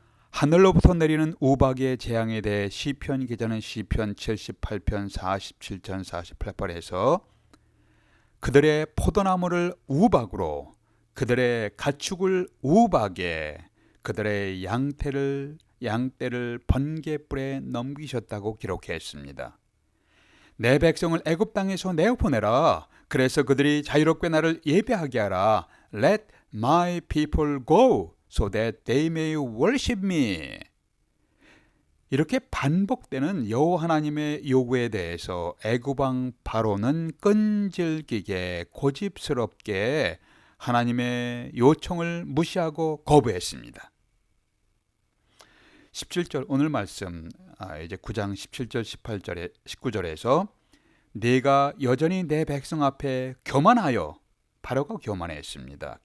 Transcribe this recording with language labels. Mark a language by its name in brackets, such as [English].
[Korean] 하늘로부터 내리는 우박의 재앙에 대해 시편 기자는 시편 78편 47편 48편에서 그들의 포도나무를 우박으로, 그들의 가축을 우박에, 그들의 양떼를 번갯불에 넘기셨다고 기록했습니다. 내 백성을 애굽 땅에서 내어보내라. 그래서 그들이 자유롭게 나를 예배하게 하라. [English] Let my people go so that they may worship me. [Korean] 이렇게 반복되는 여호와 하나님의 요구에 대해서 애굽 왕 바로는 끈질기게 고집스럽게 하나님의 요청을 무시하고 거부했습니다. 17절 오늘 말씀 이제 9장 17절 18절에 19절에서 네가 여전히 내 백성 앞에 교만하여, 바로가 교만했습니다.